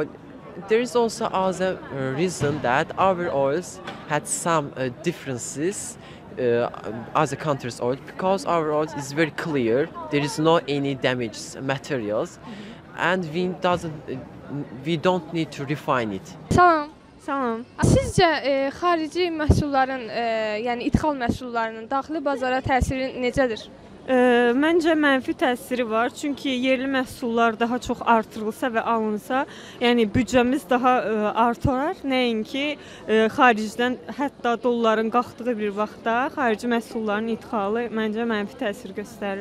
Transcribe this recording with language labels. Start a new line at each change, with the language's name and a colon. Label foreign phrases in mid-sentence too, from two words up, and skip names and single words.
English: There is also other reason that our oils had some differences other countries' oil because our oil is very clear. There is no any damaged materials, and we don't need to refine it.
Azerbaijani: Salam. Salam. Sizcə xarici məhsulların, yəni ithal məhsullarının daxili bazara təsiri necədir? Məncə mənfi təsiri var, çünki yerli məhsullar daha çox artırılsa və alınsa, yəni büdcəmiz daha artar, nəinki xaricdən, hətta dolların qalxdığı bir vaxtda xarici məhsulların idxalı məncə mənfi təsir göstərir.